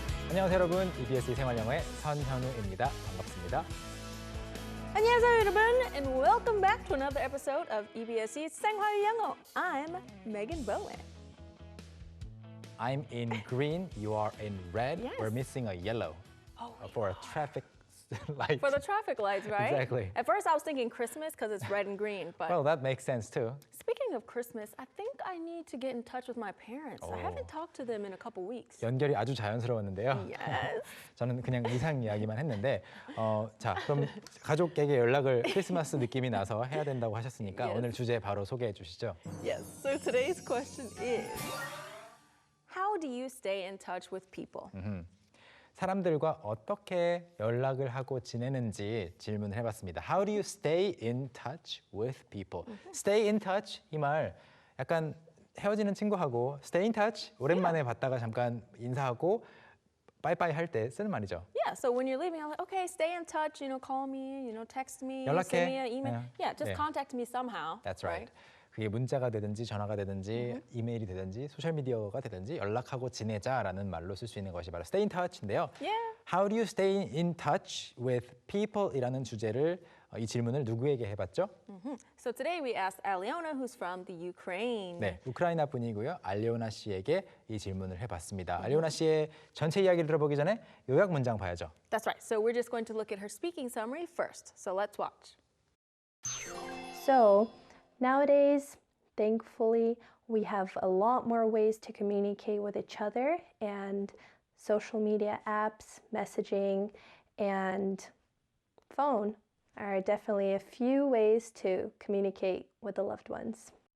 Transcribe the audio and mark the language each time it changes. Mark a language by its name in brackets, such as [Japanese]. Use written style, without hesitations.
[Korean] 안녕하세요 여러분, EBS 생활영어의 선현우입니다. 반갑습니다. 안녕하세요 여러분, [English] and welcome back to another episode of EBS의 생활영어. I'm Megan Bowen. I'm in green, you are in red. Yes. We're missing a yellow for a traffic light. For the traffic lights, right? Exactly. At first I was thinking Christmas because it's red and green, but Well, that makes sense too. speaking of Christmas, I think I need to get in touch with my parents. I haven't talked to them in a couple weeks. [Korean] 연결이 아주 자연스러웠는데요. [English] Yes. [Korean] 저는 그냥 이상 이야기만 했는데 자, 그럼 가족에게 연락을 크리스마스 느낌이 나서 해야 된다고 하셨으니까 [English] Yes. [Korean] 오늘 주제 바로 소개해 주시죠. [English] Yes. So today's question is, how do you stay in touch with people? [Korean] 사람들과 어떻게 연락을 하고 지내는지 질문을 해봤습니다. [English] How do you stay in touch with people? [Korean] Stay in touch 이 말 약간 헤어지는 친구하고 stay in touch 오랜만에 봤다가 잠깐 인사하고 빠이빠이 할 때 쓰는 말이죠. [English] Yeah, so when you're leaving, I'm like, okay, stay in touch, call me, text me, [Korean] 연락해. [English] send me an email. [Korean] 네. [English] Yeah, just [Korean] 네. [English] contact me somehow. That's right. [Korean] 그게 문자가 되든지 전화가 되든지 이메일이 되든지 소셜미디어가 되든지 연락하고 지내자라는 말로 쓸 수 있는 것이 바로 stay in touch인데요. [English] Yeah. How do you stay in touch with people?이라는 [Korean] 주제를 이 질문을 누구에게 해봤죠? [English] So today we asked Aliona, who's from the Ukraine. [Korean] 네, 우크라이나 분이고요. 알리오나 씨에게 이 질문을 해봤습니다. 알리오나 씨의 전체 이야기를 들어보기 전에 요약 문장 봐야죠. [English] That's right. So we're just going to look at her speaking summary first. So let's watch. So, nowadays, thankfully, we have a lot more ways to communicate with each other, and social media apps, messaging, and phone are definitely a few ways to communicate with the loved ones.